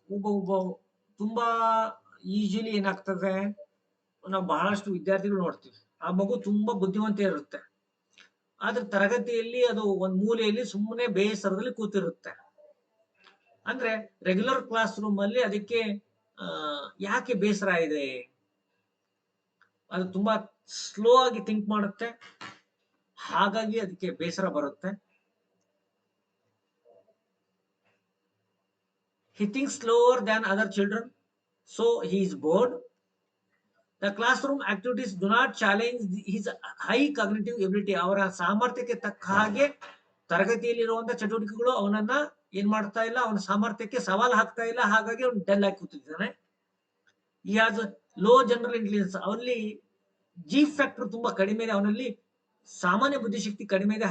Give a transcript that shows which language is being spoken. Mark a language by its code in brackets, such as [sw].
[kn] ಒಬ್ಬ ತುಂಬಾ ಈಸಿಲಿ ಏನಾಗ್ತದೆ, ನಾವು ಬಹಳಷ್ಟು ವಿದ್ಯಾರ್ಥಿಗಳು ನೋಡ್ತೀವಿ, ಆ ಮಗು ತುಂಬಾ ಬುದ್ಧಿವಂತ ಇರುತ್ತೆ, ಆದ್ರೆ ತರಗತಿಯಲ್ಲಿ ಅದು ಒಂದ್ ಮೂಲೆಯಲ್ಲಿ ಸುಮ್ಮನೆ ಬೇಸರದಲ್ಲಿ ಕೂತಿರುತ್ತೆ. ಅಂದ್ರೆ ರೆಗ್ಯುಲರ್ ಕ್ಲಾಸ್ ರೂಮ್ ಅಲ್ಲಿ ಅದಕ್ಕೆ ಯಾಕೆ ಬೇಸರ ಇದೆ? ಅದು ತುಂಬಾ ಸ್ಲೋ ಆಗಿ ಥಿಂಕ್ ಮಾಡುತ್ತೆ, ಹಾಗಾಗಿ ಅದಕ್ಕೆ ಬೇಸರ ಬರುತ್ತೆ. [en] He thinks slower than other children, so he is bored. The classroom activities do not challenge his high cognitive ability. [kn] ಅವರ ಸಾಮರ್ಥ್ಯಕ್ಕೆ ತಕ್ಕ ಹಾಗೆ ತರಗತಿಯಲ್ಲಿರುವಂತಹ ಚಟುವಟಿಕೆಗಳು ಅವನನ್ನ ಏನ್ ಮಾಡ್ತಾ ಇಲ್ಲ, ಅವನ ಸಾಮರ್ಥ್ಯಕ್ಕೆ ಸವಾಲು ಹಾಕ್ತಾ ಇಲ್ಲ. ಹಾಗಾಗಿ ಅವನು ಡಲ್ ಆಗಿ ಕೂತಿದ್ದಾನೆ. [en] He has low general intelligence. [kn] ಅವನಲ್ಲಿ ಜಿ ಫ್ಯಾಕ್ಟರ್ ತುಂಬಾ ಕಡಿಮೆ ಇದೆ, ಅವನಲ್ಲಿ ಸಾಮಾನ್ಯ ಬುದ್ಧಿಶಕ್ತಿ ಕಡಿಮೆ ಇದೆ.